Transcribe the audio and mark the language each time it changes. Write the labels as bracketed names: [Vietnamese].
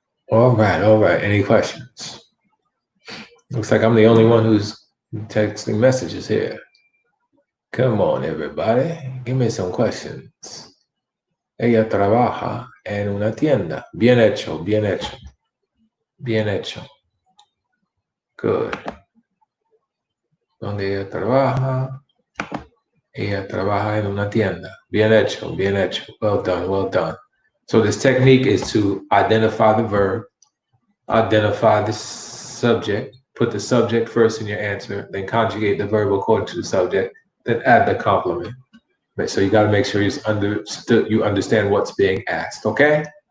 [English] All right. Any questions? Looks like I'm the only one who's texting messages here. Come on, everybody. Give me some questions. [Spanish] Ella trabaja en una tienda. Bien hecho, bien hecho. Bien hecho. [English] Good. [Spanish] Donde ella trabaja. Ella trabaja en una tienda. Bien hecho, bien hecho. [English] Well done, well done. So this technique is to identify the verb, identify the subject, put the subject first in your answer, then conjugate the verb according to the subject, then add the complement. Right, so you got to make sure you understand what's being asked, okay?